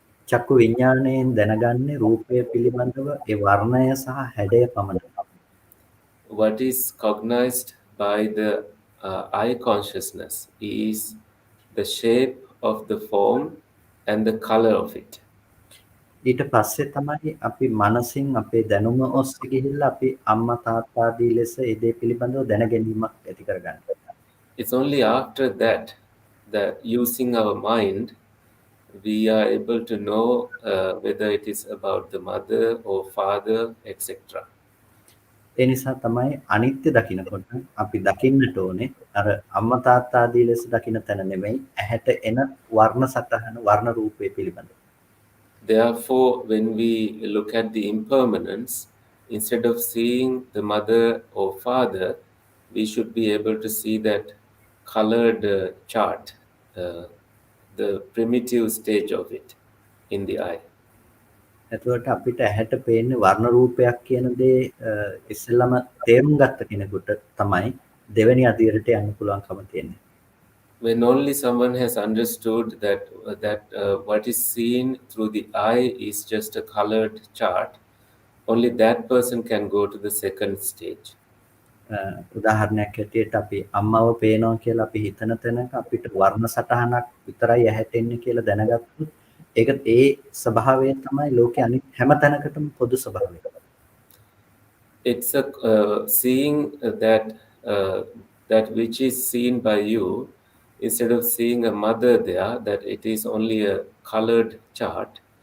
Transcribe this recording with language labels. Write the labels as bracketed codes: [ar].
[si] චක්කු විඥාණයෙන් දැනගන්නේ රූපය පිළිබඳව ඒ වර්ණය සහ හැඩය පමණයි. [en] What is cognized by the eye consciousness is the shape of the form and the color of it. [si] ඊට පස්සේ තමයි අපි මනසින් අපේ දැනුම ඔස්සේ ගිහිල්ලා අපි අම්මා තාත්තා ආදී ලෙස ඒ දේ පිළිබඳව දැනගැනීමක් ඇති කරගන්නේ. [en] It's only after that using our mind we are able to know whether it is about the mother or father, etc. [si] ඒ නිසා තමයි අනිත්‍ය දකින්නකොට අපි දකින්නට ඕනේ අර අම්මා තාත්තා ආදී ලෙස දකින්න තැන නෙමෙයි ඇහැට එන වර්ණ සටහන වර්ණ රූපය පිළිබඳව. [en] Therefore, when we look at the impermanence, instead of seeing the mother or father, we should be able to see that colored chart, the primitive stage of it in the eye. [si] එතකොට අපිට ඇහැට පේන්නේ වර්ණ රූපයක් කියන දේ ඉස්සෙල්ලාම තේරුම් ගත්ත කෙනෙකුට තමයි දෙවෙනි අදියරට යන්න පුළුවන්කම තියෙන්නේ. [en] When only someone has understood that what is seen through the eye is just a colored chart, only that person can go to the second stage. [si] උදාහරණයක් හැටියට අපි අම්මව පේනවා කියලා අපි හිතන තැනක අපිට වර්ණ සටහනක් විතරයි ඇහැට එන්නේ කියලා දැනගත්තොත් ඒක ඒ ස්වභාවය තමයි ලෝකයේ අනිත් හැම තැනකටම පොදු ස්වභාවය. [en] It's a seeing that which is seen by you, instead of seeing a mother there, that it is only a colored chart.